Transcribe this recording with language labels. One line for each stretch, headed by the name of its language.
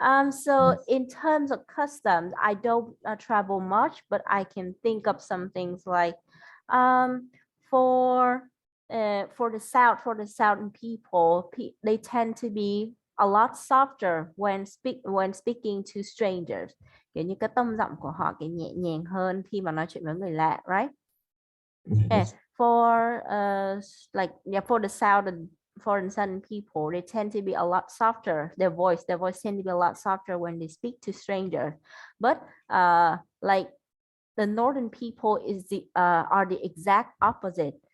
English: So in terms of customs, I don't travel much, but I can think of some things like, um, for for the southern people, they tend to be a lot softer when speaking to strangers.
Vietnamese: Kiểu như cái tông giọng của họ cái nhẹ nhàng hơn khi mà nói chuyện với người lạ, right?
English: Yeah, Yes. for like yeah, for the southern people, they tend to be a lot softer. Their voice tend to be a lot softer when they speak to strangers. But like the northern people are the exact opposite.